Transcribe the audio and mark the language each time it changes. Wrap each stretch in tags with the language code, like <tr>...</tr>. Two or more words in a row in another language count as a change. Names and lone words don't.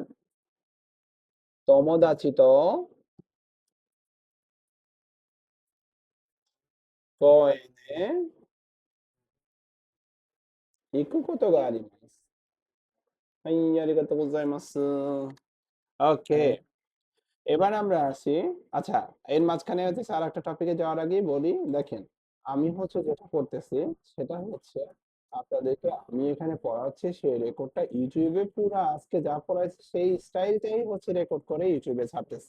<ja>友達と公園へ行くことがあります。はい、ありがとうございます。</ja> <bn>ওকে। এবার আমরা আসি আচ্ছা, এর মাঝখানে হচ্ছে আরেকটা টপিকে যাওয়ার আগেই বলি, দেখেন, আমি হচ্ছে যেটা করতেছি সেটা হচ্ছে আপনাদেরকে আমি এখানে পড়াচ্ছি সেই রেকর্ডটা YouTube এ পুরা আজকে যা পড়াইছি সেই স্টাইলটাই হচ্ছে রেকর্ড করে YouTube এ ছাড়তেছি।</bn>